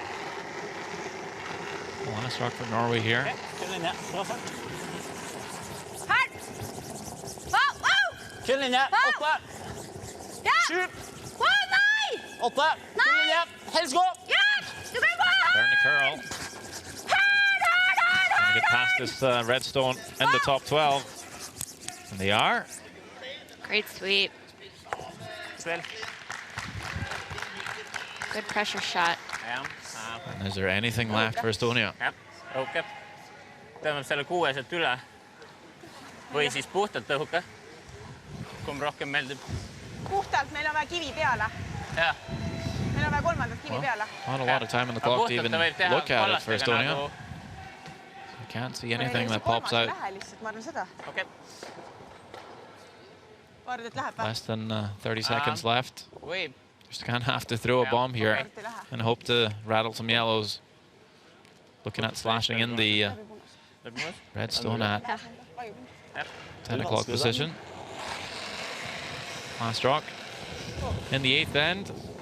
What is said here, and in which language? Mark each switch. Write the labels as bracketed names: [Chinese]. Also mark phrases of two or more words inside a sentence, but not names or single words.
[English] Last rock for Norway here. [Norwegian] Ok, til linje. Bra fart. Kun linje. 8. 7. 8. Kun linje. Helst gå. [English] Bernie Curl. Trying to get past this Redstone in the top 12. And they are. Great sweep. [Norwegian] Spill. [English] Good pressure shot. And is there anything left for Estonia? [Estonian] Jah, õhukeb. Tõmbab selle 6 sealt üle. Või siis puhtalt õhuke. Kumb rohkem meeldib. Puhtalt, meil on vaja kivi peale. Jah. Meil on vaja 3. kivi peale. [English] Not a lot of time on the clock to even look at it for Estonia. You can't see anything that pops out. [Estonian] Ma arvan seda. Okei. Arvad, et läheb või? [English] Less than 30 seconds left. [Estonian] Võib. [English] Just gonna have to throw a bomb here and hope to rattle some yellows. Looking at slashing in the Redstone at 10 o'clock position. Last rock in the 8th end.